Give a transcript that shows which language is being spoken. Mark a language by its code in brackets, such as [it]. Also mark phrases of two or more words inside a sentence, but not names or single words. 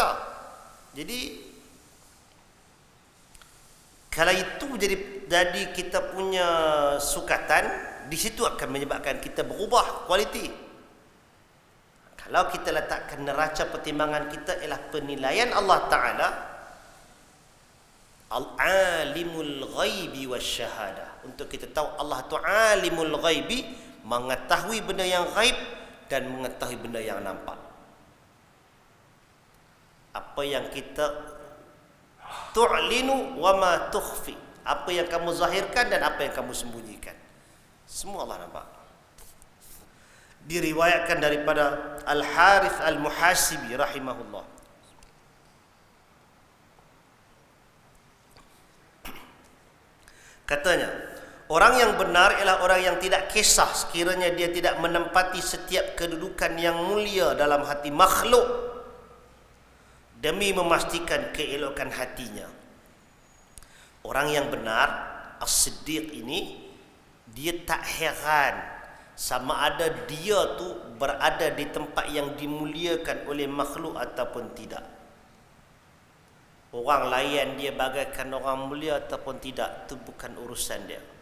[ms] Jadi kalau itu jadi kita punya sukatan, di situ akan menyebabkan kita berubah kualiti. Kalau kita letakkan neraca pertimbangan kita ialah penilaian Allah Ta'ala, [ar] العالم الغيب والشهادة, [ms] untuk kita tahu Allah itu [ar] عالم الغيب, [ms] mengetahui benda yang ghaib dan mengetahui benda yang nampak. Apa yang kita [ar] تعلن وما تخفي, [ms] apa yang kamu zahirkan dan apa yang kamu sembunyikan, semua Allah nampak. Diriwayatkan daripada Al-Harith Al-Muhasibi rahimahullah, katanya, orang yang benar ialah orang yang tidak kisah sekiranya dia tidak menempati setiap kedudukan yang mulia dalam hati makhluk demi memastikan keelokan hatinya. Orang yang benar, As-Siddiq ini, dia tak heran sama ada dia tu berada di tempat yang dimuliakan oleh makhluk ataupun tidak. Orang layan dia bagaikan orang mulia ataupun tidak, itu bukan urusan dia.